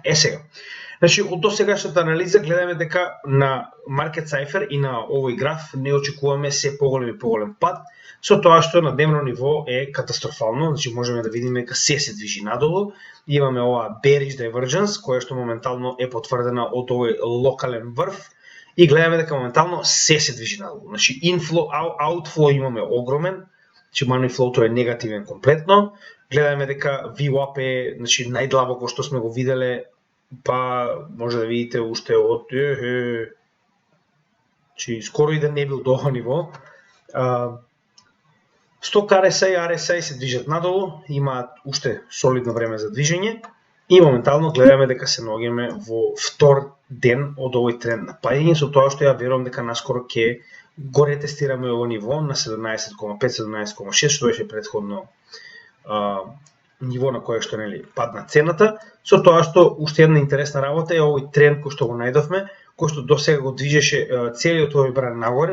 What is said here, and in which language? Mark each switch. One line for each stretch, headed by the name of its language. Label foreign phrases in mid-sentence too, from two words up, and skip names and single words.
Macedonian: Сега, значи од досегашната анализа гледаме дека на Market Cypher и на овој граф не очекуваме се поголем и поголем пад, со тоа што на дневно ниво е катастрофално, значи можеме да видиме дека се движи надолу. Имаме оваа
English: bearish divergence,
Macedonian: која што моментално е потврдена од овој локален врв и гледаме дека моментално се движи надолу. Значи
English: inflow, outflow
Macedonian: имаме огромен, значи
English: money flow
Macedonian: е негативен комплетно. Гледаме дека VWAP е, значи, најдлабоко што сме го виделе, па може да видите уште од значи скоро и да не бил до ова ниво. Сток RSI и RSI се движат надолу, имаат уште солидно време за движење и моментално гледаме дека се наоѓаме во втор ден од овој тренд на паѓање, со тоа што ја верувам дека наскоро ќе го ретестираме ово ниво на 17,5-17,6, што беше претходно ниво на кое што нели падна цената, со тоа што уште една интересна работа е овој тренд кој што го најдовме, кој што досега го движеше целиот овој бран нагоре.